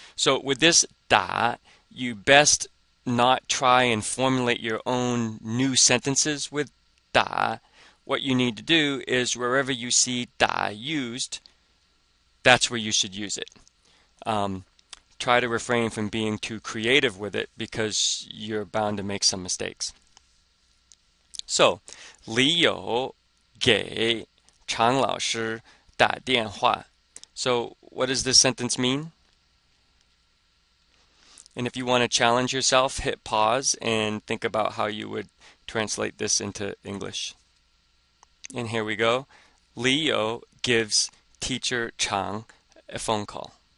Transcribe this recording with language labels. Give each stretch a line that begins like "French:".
English: So with this 打, you best not try and formulate your own new sentences with 打. What you need to do is wherever you see 打 used, that's where you should use it. Try to refrain from being too creative with it because you're bound to make some mistakes.
Chinese: So, 李友给常老师打电话.
English: So, what does this sentence mean? And if you want to challenge yourself, hit pause and think about how you would translate this into English. And here we go. 李友 gives teacher Chang a phone call.